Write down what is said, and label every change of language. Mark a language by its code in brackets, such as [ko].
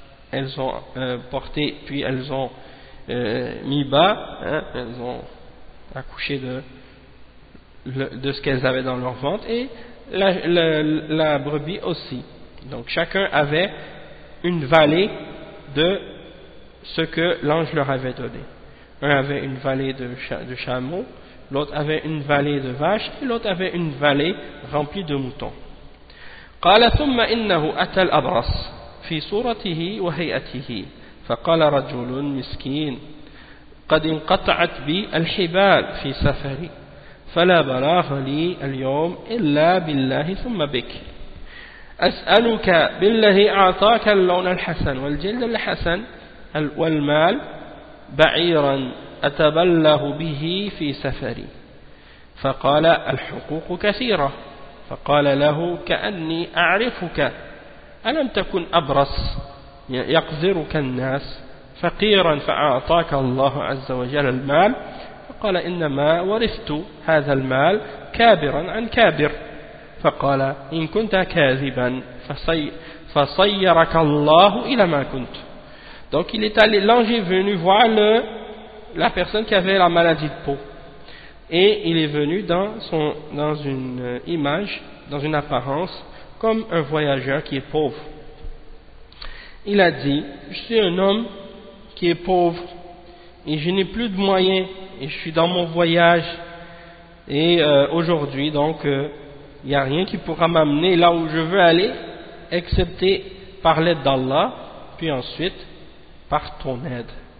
[fr] Elles ont porté, puis elles ont mis bas, elles ont accouché de ce qu'elles avaient dans leur ventre, et la brebis aussi. Donc chacun avait une vallée de ce que l'ange leur avait donné. Un avait une vallée de chameau, l'autre avait une vallée de vache, et l'autre avait une vallée remplie de moutons. [ar] قال ثم إنه أتى الأبرص في صورته وهيئته فقال رجل مسكين قد انقطعت بي الحبال في سفري فلا بلاغ لي اليوم إلا بالله ثم بك أسألك بالله أعطاك اللون الحسن والجلد الحسن والمال بعيرا أتبله به في سفري فقال الحقوق كثيرة فقال له كأني أعرفك ألم تكن أبرص يقذرك الناس فقيرا فأعطاك الله عز وجل المال فقال إنما ورثت هذا المال كابرا عن كابر فقال إن كنت كاذبا فصيرك الله إلى ما كنت. [fr] Donc il est allé, l'ange est venu voir la personne qui avait la maladie de peau, et il est venu dans une image, dans une apparence, comme un voyageur qui est pauvre. Il a dit, je suis un homme qui est pauvre et je n'ai plus de moyens et je suis dans mon voyage et aujourd'hui donc il n'y a rien qui pourra m'amener là où je veux aller excepté par l'aide d'Allah, puis ensuite par ton aide.